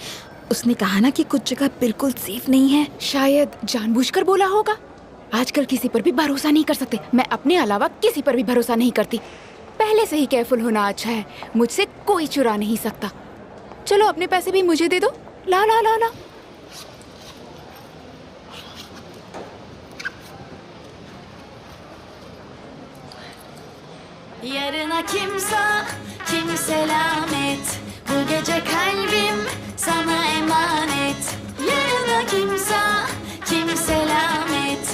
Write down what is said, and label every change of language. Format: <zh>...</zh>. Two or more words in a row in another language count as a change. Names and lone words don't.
<hi>उसने कहा ना कि कुछ जगह बिल्कुल सेफ नहीं है। शायद जानबूझकर बोला होगा। आजकल किसी पर भी भरोसा नहीं कर सकते। मैं अपने अलावा किसी पर भी भरोसा नहीं करती। पहले से ही केयरफुल होना अच्छा है। मुझसे कोई चुरा नहीं सकता। चलो अपने पैसे भी मुझे दे दो। ला ला ला ला।</hi> <tr>Yarına kim selamet. Bu gece kalbim sana emanet. Yarına kim selamet.</tr>